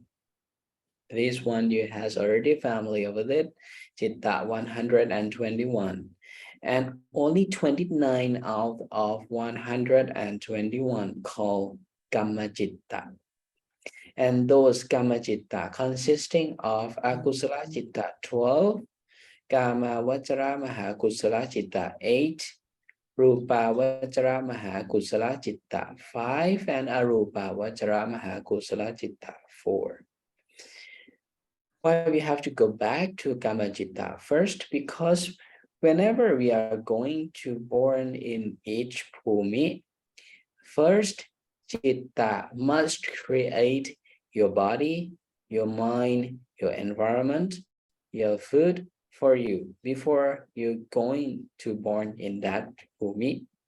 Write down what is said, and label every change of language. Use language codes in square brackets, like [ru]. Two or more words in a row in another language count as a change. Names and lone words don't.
[en] This one you has already familiar with it. Citta 121. And only 29 out of 121 called [pi] Kamma Citta. [en] And those [pi] Kamma Citta [en] consisting of [pi] Akusala Citta [en] 12, [pi] Kama Vajra Mahakusala Citta [en] 8, [pi] Rupa Vajra Mahakusala Citta [en] 5, and [pi] Arupa Vajra Mahakusala Citta [en] 4. Why we have to go back to [pi] Kamma Citta [en] first? Because whenever we are going to born in each bhumi, first Citta must create your body, your mind, your environment, your food for you before you're going to born in that bhumi.